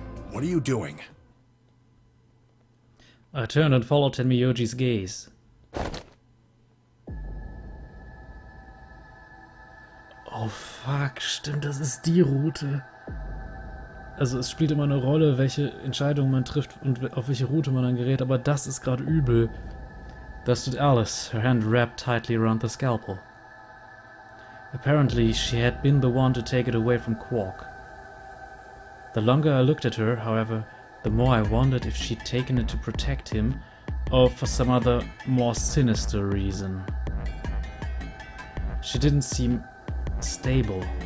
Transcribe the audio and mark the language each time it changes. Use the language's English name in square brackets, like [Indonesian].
[English] What are you doing? I turned and followed Tenmyoji's gaze. [German] Oh fuck, stimmt, das ist die Route. Also es spielt immer eine Rolle, welche Entscheidung man trifft und auf welche Route man dann gerät, aber das ist gerade übel. [English] Da stood Alice, her hand wrapped tightly around the scalpel. Apparently she had been the one to take it away from Quark. The longer I looked at her, however, the more I wondered if she'd taken it to protect him, or for some other, more sinister reason. She didn't seem stable.